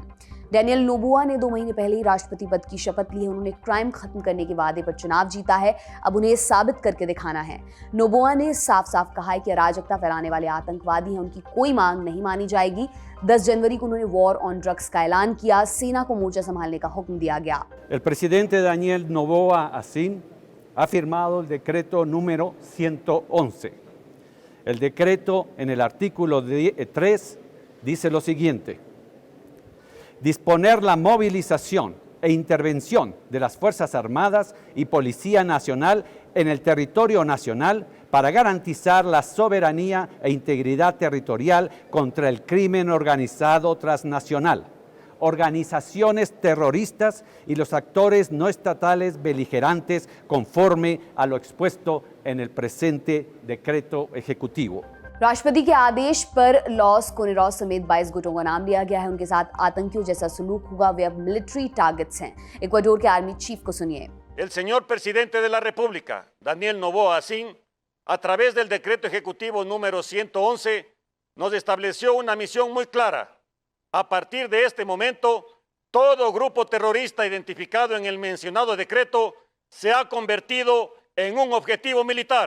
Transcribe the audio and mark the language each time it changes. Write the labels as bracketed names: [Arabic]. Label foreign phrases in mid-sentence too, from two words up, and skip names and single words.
[Hindi] डैनियल नोबोआ ने 2 महीने पहले ही राष्ट्रपति पद की शपथ ली है। उन्होंने क्राइम खत्म करने के वादे पर चुनाव जीता है। अब उन्हें साबित करके दिखाना है। नोबोआ ने साफ साफ कहा है कि अराजकता फैलाने वाले आतंकवादी हैं, उनकी कोई मांग नहीं मानी जाएगी। 10 जनवरी को उन्होंने [English] war on drugs [Hindi] का ऐलान किया। सेना को मोर्चा संभालने का हुक्म दिया गया। [Spanish] El presidente Daniel Noboa Asín ha firmado el decreto número 111. El decreto en el artículo 3 dice lo siguiente: disponer la movilización e intervención de las Fuerzas Armadas y Policía Nacional en el territorio nacional para garantizar la soberanía e integridad territorial contra el crimen organizado transnacional, organizaciones terroristas y los actores no estatales beligerantes conforme a lo expuesto en el presente decreto ejecutivo. [Hindi] राष्ट्रपति के आदेश पर लॉस कोनेरोस समेत 22 गुटों का नाम लिया गया है। उनके साथ आतंकियों जैसा सलूक हुआ। वे अब [English] military targets [Hindi] हैं। इक्वाडोर के आर्मी चीफ को सुनिए। [Spanish] El señor presidente de la República, Daniel Noboa Asín, a través del decreto ejecutivo número 111, nos estableció una misión muy clara. A partir de este momento, todo grupo terrorista identificado en el mencionado decreto se ha convertido en un objetivo militar.